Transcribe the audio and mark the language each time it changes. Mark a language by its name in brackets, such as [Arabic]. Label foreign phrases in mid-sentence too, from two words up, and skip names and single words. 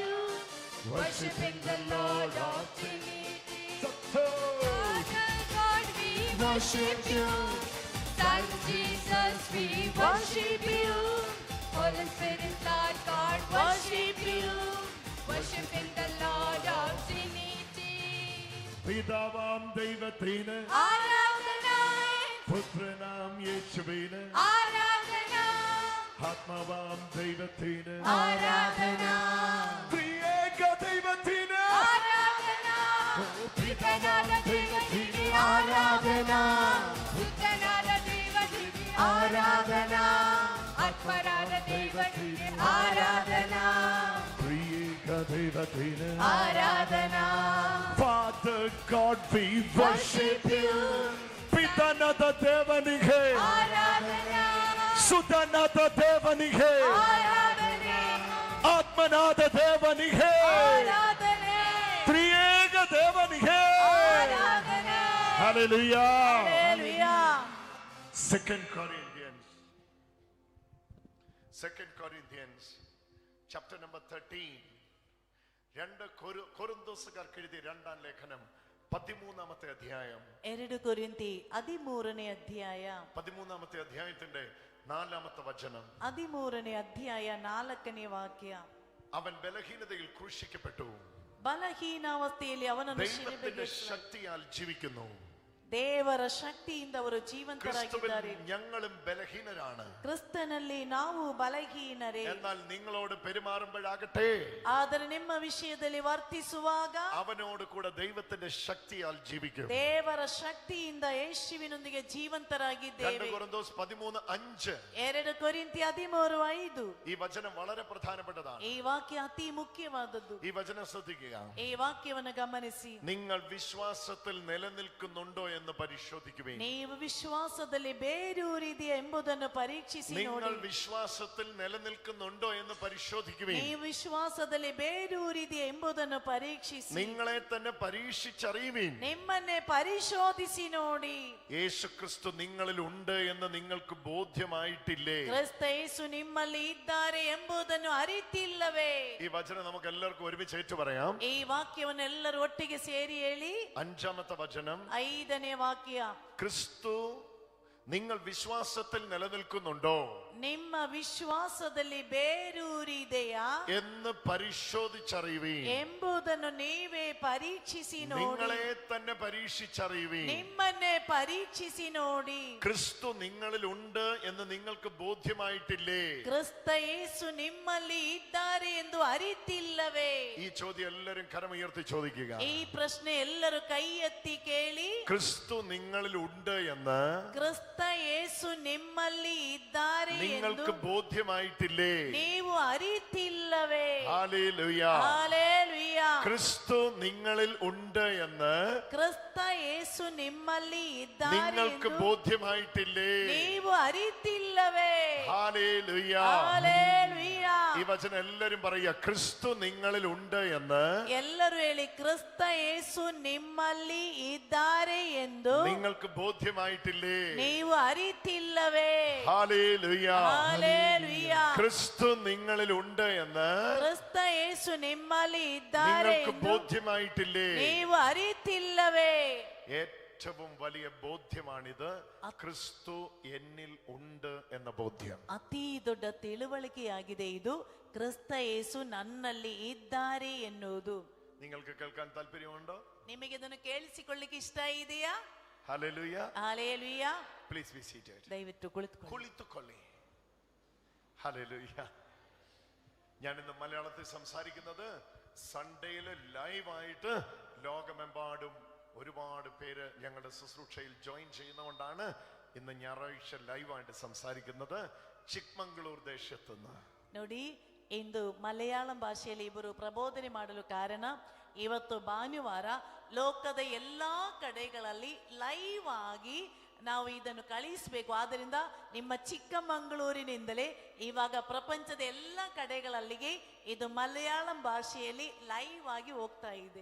[English] Worshiping the Lord of Trinity. Father God, we worship you. Son Jesus, we worship you. Holy Spirit, Lord God, worship you. Worshiping the Lord of Trinity. [Malayalam] പിതാവാം ദൈവത്തിന് ആരാധന, പുത്രനാം യേശുവിന് ആരാധന, ആത്മാവാം ദൈവത്തിന് ആരാധന, ത്രിയേക ദൈവത്തിന് ആരാധന. പിതാവായ ദൈവത്തിന് ആരാധന, പുത്രനായ ദൈവത്തിന് ആരാധന, ആത്മരായ ദൈവത്തിന് ആരാധന, ത്രിയേക ദൈവത്തിന് ആരാധന. Father God, we worship Worship you. [Kannada] പിതാനದ ದೇವನಿಗೆ [Malayalam] ആരാധന, [Kannada] ಸುತನಾದ ದೇವನಿಗೆ [Malayalam] ആരാധന, [Kannada] ಆತ್ಮನಾದ ದೇವನಿಗೆ [Malayalam] ആരാധന, [Kannada] ತ್ರಿಯೇಕ ದೇವನಿಗೆ [Malayalam] ആരാധന. Hallelujah. ഹല്ലേലൂയ. [English] 2 Corinthians chapter number 13. [Malayalam] രണ്ട് കൊരിന്തോസുകാർക്ക് എഴുതിയ രണ്ടാം ലേഖനം 13-ാമത്തെ അധ്യായം. [Kannada] 2 കൊരിന്തി 13ನೇ ಅಧ್ಯಾಯ. [Malayalam] 13-ാമത്തെ അധ്യായത്തിന്റെ 4-ാമത്തെ വചനം. [Kannada] 13ನೇ ಅಧ್ಯಾಯ 4ನೇ ವಾಕ್ಯ. [Malayalam] അവൻ ബലഹീനതയിൽ ക്രൂശിക്കപ്പെട്ടു, [Kannada] ಬಲಹೀನಾವಸ್ಥೆಯಲ್ಲಿ ಅವನನ್ನು [Malayalam] ദൈവത്തിന്റെ [Kannada] ಶಿಲುಬೆಗೆ [Malayalam] ശക്തിയാൽ ജീവിക്കുന്നു. [Kannada] ದೇವರ ಶಕ್ತಿಯಿಂದ ಅವರು ಜೀವಂತರಾಗಿದ್ದಾರೆ. [Malayalam] ഞങ്ങളും ബലഹീനരാണ്, [Kannada] ಕ್ರಿಸ್ತನಲ್ಲಿ ನಾವು ಬಲಹೀನರೇ. [Malayalam] എന്നാൽ നിങ്ങളോട് പെരുമാറുമ്പോഴാകട്ടെ, [Kannada] ಆದರೆ ನಿಮ್ಮ ವಿಷಯದಲ್ಲಿ ವರ್ತಿಸುವಾಗ [Malayalam] അവനോട് കൂടെ ദൈവത്തിന്റെ ശക്തിയാൽ ജീവിക്കും. [Kannada] ದೇವರ ಶಕ್ತಿಯಿಂದ ಯೇಸುವಿನೊಂದಿಗೆ ಜೀವಂತರಾಗಿದ್ದೇವೆ. [Malayalam] 2 കൊരിന്തോസ് 13:5. [Kannada] 2 ಕೊರಿಂಥಿ 13:5. [Malayalam] ഈ വചനം വളരെ പ്രധാനപ്പെട്ടതാണ്. [Kannada] ಈ ವಾಕ್ಯ ಅತಿ ಮುಖ್ಯವಾದದ್ದು. [Malayalam] ഈ വചനം ശ്രദ്ധിക്കുക. [Kannada] ಈ ವಾಕ್ಯವನ್ನು ಗಮನಿಸಿ. [Malayalam] നിങ്ങൾ വിശ്വാസത്തിൽ നിലനിൽക്കുന്നുണ്ടോ എന്ന് പരിശോധിക്കുവിൻ. [Kannada] ನೀವು ವಿಶ್ವಾಸದಲ್ಲಿ ಬೇರೂರಿದೆಯಾ ಎಂಬುದನ್ನು ಪರೀಕ್ಷಿಸಿ ನೋಡಿ. [Malayalam] നിങ്ങൾ വിശ്വാസത്തിൽ നിലനിൽക്കുന്നുണ്ടോ എന്ന് പരിശോധിക്കുവിൻ. [Kannada] ನೀವು ವಿಶ್ವಾಸದಲ್ಲಿ ಬೇರೂರಿದೆಯಾ ಎಂಬುದನ್ನು ಪರೀಕ್ಷಿಸಿ. [Malayalam] നിങ്ങളെ തന്നെ പരീക്ഷിച്ചറിയുവിൻ. [Kannada] ನಿಮ್ಮನ್ನೇ ಪರಿಶೋಧಿಸಿ ನೋಡಿ. [Malayalam] യേശുക്രിസ്തു നിങ്ങളിൽ ഉണ്ട് എന്ന് നിങ്ങൾക്ക് ബോധ്യമായിട്ടില്ലേ? [Kannada] ಕ್ರಿಸ್ತ ಯೇಸು ನಿಮ್ಮಲ್ಲಿ ಇದ್ದಾರೆ ಎಂಬುದನ್ನು ಅರಿತಿಲ್ಲವೇ? [Malayalam] ഈ വചനം നമുക്ക് എല്ലാവർക്കും ഒരുമിച്ച് ഏറ്റു പറയാം. [Kannada] ಈ ವಾಕ್ಯವನ್ನು ಎಲ್ಲರೂ ಒಟ್ಟಿಗೆ ಸೇರಿ ಹೇಳಿ. [Malayalam] 5-ാമത്തെ വചനം. [Kannada] 5ನೇ ವಾಕ್ಯ. [Malayalam] ക്രിസ്തു നിങ്ങൾ വിശ്വാസത്തിൽ നിലനിൽക്കുന്നുണ്ടോ [Kannada] ನಿಮ್ಮ ವಿಶ್ವಾಸದಲ್ಲಿ ಬೇರೂರಿದೆಯಾ [Malayalam] എന്ന് പരിശോധിച്ചറിയുവിൻ. [Kannada] ಎಂಬುದನ್ನು ನೀವೇ ಪರೀಕ್ಷಿಸಿ ನೋಡಿ. [Malayalam] നിങ്ങളെ തന്നെ പരീക്ഷിച്ചറിയുവിൻ. [Kannada] ನಿಮ್ಮನ್ನೇ ಪರೀಕ್ಷಿಸಿ ನೋಡಿ. [Malayalam] ക്രിസ്തു നിങ്ങളിൽ ഉണ്ട് എന്ന് നിങ്ങൾക്ക് ബോധ്യമായിട്ടില്ലേ? [Kannada] ಕ್ರಿಸ್ತ ಯೇಸು ನಿಮ್ಮಲ್ಲಿ ಇದ್ದಾರೆ ಎಂದು ಅರಿತಿಲ್ಲವೇ? [Malayalam] ഈ ചോദ്യം എല്ലാവരും കരമുയർത്തി ചോദിക്കുക. [Kannada] ಈ ಪ್ರಶ್ನೆ ಎಲ್ಲರೂ ಕೈ ಎತ್ತಿ ಕೇಳಿ. [Malayalam] ക്രിസ്തു നിങ്ങളിൽ ഉണ്ട് എന്ന് [Kannada] ಕ್ರಿಸ್ತ ಯೇಸು ನಿಮ್ಮಲ್ಲಿ ಇದ್ದಾರೆ [Malayalam] നിങ്ങൾക്ക് ബോധ്യമായിട്ടില്ലേ? [Kannada] ನೀವು ಅರಿತಿಲ್ಲವೇ? [Malayalam] ഹല്ലേലൂയ. ഹല്ലേലൂയ. ക്രിസ്തു നിങ്ങളിൽ ഉണ്ട് എന്ന് [Kannada] ಕ್ರಿಸ್ತ ಯೇಸು ನಿಮ್ಮಲ್ಲಿ ಇದ್ದಾರೆ [Malayalam] നിങ്ങൾക്ക് ബോധ്യമായിട്ടില്ലേ? [Kannada] ನೀವು ಅರಿತಿಲ್ಲವೇ? [Malayalam] ഹല്ലേലൂയ. ഹല്ലേലൂയ. ഈ വചനം എല്ലാവരും പറയുക, ക്രിസ്തു നിങ്ങളിൽ ഉണ്ട് എന്ന് [Kannada] ಎಲ್ಲರೂ ಹೇಳಿ, ಕ್ರಿಸ್ತ ಯೇಸು ನಿಮ್ಮಲ್ಲಿ ಇದ್ದಾರೆ ಎಂದು [Malayalam] നിങ്ങൾക്ക് ബോധ്യമായിട്ടില്ലേ? [Kannada] ನೀವು ಅರಿತಿಲ್ಲವೇ? [Malayalam] ഹല്ലേലൂയ. ഹല്ലേലൂയ. ക്രിസ്തു നിങ്ങളിൽ ഉണ്ട് എന്ന് [Kannada] ಕ್ರಿಸ್ತ ಯೇಸು ನಿಮ್ಮಲ್ಲಿ ಇದ್ದಾರೆ [Malayalam] നിങ്ങൾക്ക് [Kannada] ಎಂದು [Malayalam] ബോധ്യമായിട്ടില്ലേ? [Kannada] ನೀವು ಅರಿತಿಲ್ಲವೇ? [Malayalam] ഏറ്റവും വലിയ ബോധ്യമാണിത്, ക്രിസ്തു എന്നിൽ ഉണ്ട് എന്ന ബോധ്യം. [Kannada] ಅತಿ ದೊಡ್ಡ ತಿಳುವಳಿಕೆಯಾಗಿದೆ ಇದು, ಕ್ರಿಸ್ತ ಯೇಸು ನನ್ನಲ್ಲಿ ಇದ್ದಾರೆ ಎನ್ನುವುದು. [Malayalam] നിങ്ങൾക്ക് കേൾക്കാൻ താല്പര്യമുണ്ടോ? [Kannada] ನಿಮಗೆ ಇದನ್ನು ಕೇಳಿಸಿಕೊಳ್ಳಿಕ್ಕೆ ಇಷ್ಟ ಇದೆಯಾ? [Malayalam] ഹല്ലേലൂയ. ഹല്ലേലൂയ. [English] please be seated. [Kannada] ದಯವಿಟ್ಟು കുളിത്തുകൊള്ളി. ഹല്ലേലൂയ. [Malayalam] ഞാൻ ഇന്ന് മലയാളത്തിൽ സംസാരിക്കുന്നത് സൺഡേയില് ലൈവായിട്ട് ലോകമെമ്പാടും ഒരുപാട് പേര് ഞങ്ങളുടെ ശുശ്രൂഷയിൽ ജോയിൻ ചെയ്യുന്നതുകൊണ്ടാണ് ഇന്ന് ഞായറാഴ്ച ലൈവായിട്ട് സംസാരിക്കുന്നത് ചിക്മംഗ്ലൂർ ദേശത്ത് നിന്ന്. [Kannada] ನೋಡಿ, ಇಂದು ಮಲಯಾಳಂ ಭಾಷೆಯಲ್ಲಿ ಇಬ್ಬರು ಪ್ರಬೋಧನೆ ಮಾಡಲು ಕಾರಣ, ಇವತ್ತು ಭಾನುವಾರ ಲೋಕದ ಎಲ್ಲಾ ಕಡೆಗಳಲ್ಲಿ ಲೈವ್ ಆಗಿ ನಾವು ಇದನ್ನು ಕಳಿಸಬೇಕು. ಆದ್ದರಿಂದ ನಿಮ್ಮ ಚಿಕ್ಕಮಗಳೂರಿನಿಂದಲೇ ಇವಾಗ ಪ್ರಪಂಚದ ಎಲ್ಲ ಕಡೆಗಳಲ್ಲಿಗೆ ಇದು ಮಲಯಾಳಂ ಭಾಷೆಯಲ್ಲಿ ಲೈವ್ ಆಗಿ ಹೋಗ್ತಾ ಇದೆ.